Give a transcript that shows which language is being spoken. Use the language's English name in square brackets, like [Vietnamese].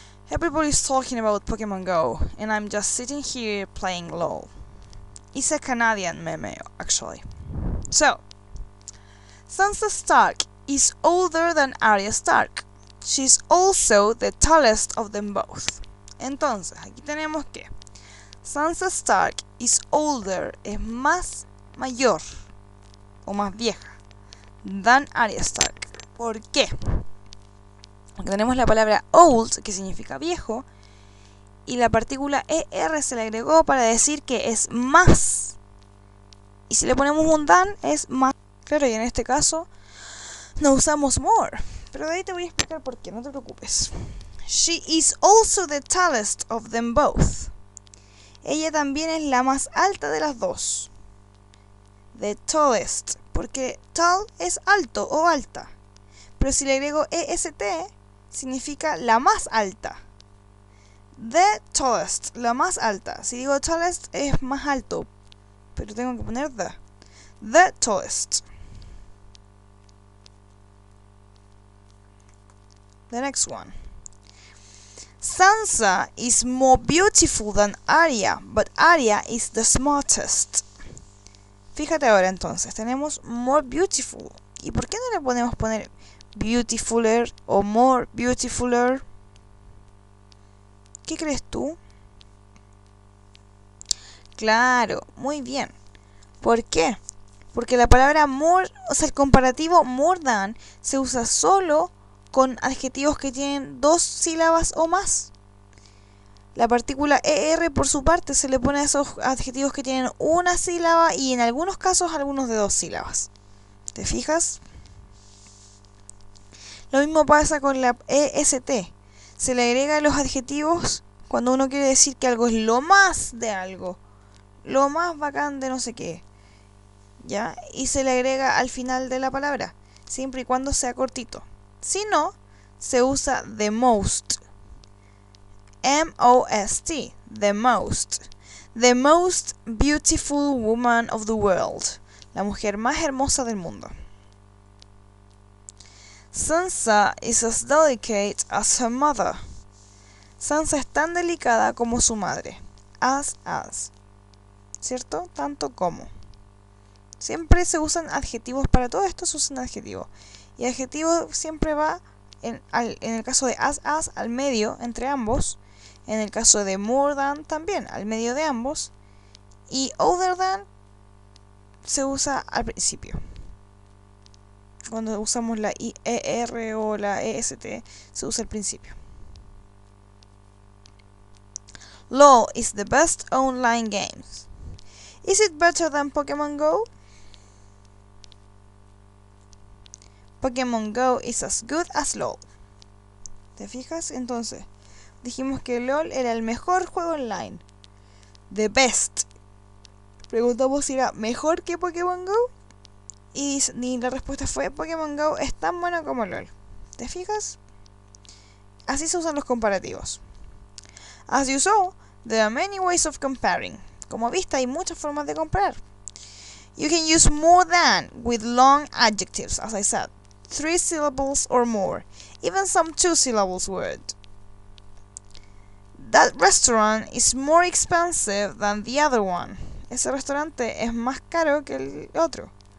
[English] Everybody's talking about Pokemon Go, and I'm just sitting here playing LOL. It's a Canadian meme, actually. So, Sansa Stark is older than Arya Stark. She's also the tallest of them both. [Spanish] Entonces, aquí tenemos que [English] Sansa Stark is older, [Spanish] es más mayor o más vieja [English] than Arya Stark. [Spanish] ¿Por qué? Porque tenemos la palabra old, que significa viejo, y la partícula ER se le agregó para decir que es más. Y si le ponemos un than, es más. Claro, y en este caso no usamos more. Pero de ahí te voy a explicar por qué, no te preocupes. [English] She is also the tallest of them both. [Spanish] Ella también es la más alta de las dos. The tallest, porque tall es alto o alta. Pero si le agrego EST, significa la más alta. The tallest, la más alta. Si digo tallest es más alto, pero tengo que poner the. [English] The tallest. The next one. Sansa is more beautiful than Arya, but Arya is the smartest. [Spanish] Fíjate ahora entonces, tenemos more beautiful. ¿Y por qué no le podemos poner beautifuler o more beautifuler? ¿Qué crees tú? Claro, muy bien. ¿Por qué? Porque la palabra more, o sea, el comparativo more than, se usa solo con adjetivos que tienen dos sílabas o más. La partícula ER, por su parte, se le pone a esos adjetivos que tienen una sílaba y en algunos casos algunos de dos sílabas. ¿Te fijas? Lo mismo pasa con la EST. Se le agrega a los adjetivos cuando uno quiere decir que algo es lo más de algo. Lo más bacán de no sé qué. ¿Ya? Y se le agrega al final de la palabra, siempre y cuando sea cortito. Si no, se usa [English] the most. M-O-S-T. The most. The most beautiful woman of the world. [Spanish] La mujer más hermosa del mundo. [English] Sansa is as delicate as her mother. [Spanish] Sansa es tan delicada como su madre. As. ¿Cierto? Tanto como. Siempre se usan adjetivos, para todo esto se usan adjetivos. Y adjetivo siempre va, en el caso de as, al medio, entre ambos. En el caso de more than, también, al medio de ambos. Y other than se usa al principio. Cuando usamos la ER o la EST, se usa al principio. [English] LOL is the best online game. Is it better than Pokemon Go? Pokemon Go is as good as LOL. [Spanish] ¿Te fijas? Entonces, dijimos que LOL era el mejor juego online. The best. Preguntamos si era mejor que Pokémon Go. Y la respuesta fue: Pokémon Go es tan bueno como LOL. ¿Te fijas? Así se usan los comparativos. [English] As you saw, there are many ways of comparing. [Spanish] Como viste, hay muchas formas de comparar. [English] You can use more than with long adjectives, as I said. 3 syllables or more. Even some 2 syllables word. That restaurant is more expensive than the other one. [Spanish] Ese restaurante es más caro que el otro.